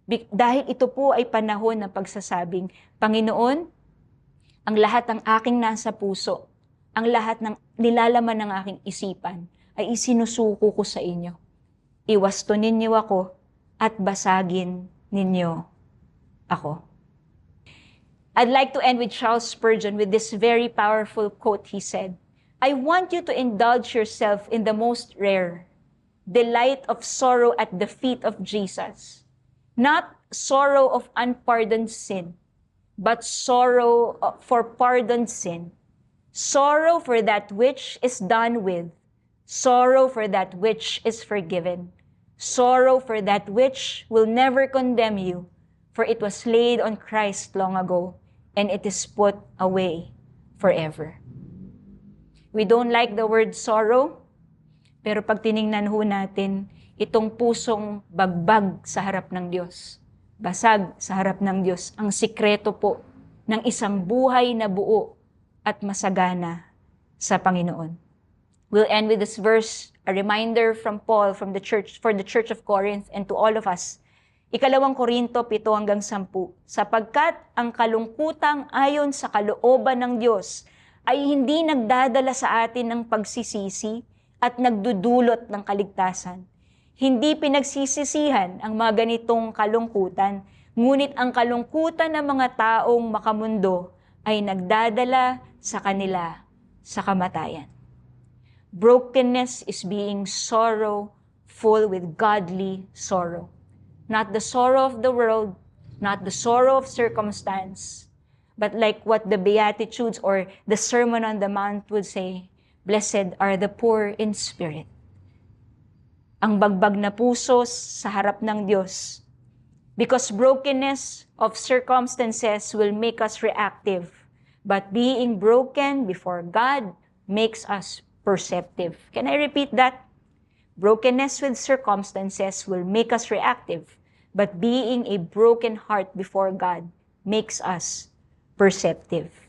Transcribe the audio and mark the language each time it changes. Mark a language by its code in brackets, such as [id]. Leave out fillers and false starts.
[tl] Dahil ito po ay panahon ng pagsasabing, Panginoon, ang lahat ng aking nasa puso, ang lahat ng nilalaman ng aking isipan, ay isinusuko ko sa inyo. Iwastunin niyo ako at basagin ninyo ako. [en] I'd like to end with Charles Spurgeon with this very powerful quote. He said, I want you to indulge yourself in the most rare delight of sorrow at the feet of Jesus. Not sorrow of unpardoned sin, but sorrow for pardoned sin. Sorrow for that which is done with. Sorrow for that which is forgiven. Sorrow for that which will never condemn you, for it was laid on Christ long ago, and it is put away forever. We don't like the word sorrow, [tl] pero pag tiningnan ho natin, itong pusong bagbag sa harap ng Diyos, basag sa harap ng Diyos, ang sikreto po ng isang buhay na buo at masagana sa Panginoon. [en] We'll end with this verse, a reminder from Paul from the church, for the church of Corinth and to all of us. [tl] 2 Korinto 7-10, sapagkat ang kalungkutang ayon sa kalooban ng Diyos ay hindi nagdadala sa atin ng pagsisisi, at nagdudulot ng kaligtasan. Hindi pinagsisisihan ang mga ganitong kalungkutan, ngunit ang kalungkutan ng mga taong makamundo ay nagdadala sa kanila sa kamatayan. [en] Brokenness is being sorrowful with godly sorrow. Not the sorrow of the world, not the sorrow of circumstance, but like what the Beatitudes or the Sermon on the Mount would say, blessed are the poor in spirit. [tl] Ang bagbag na puso sa harap ng Diyos. [en] Because brokenness of circumstances will make us reactive, but being broken before God makes us perceptive. Can I repeat that? Brokenness with circumstances will make us reactive, but being a broken heart before God makes us perceptive.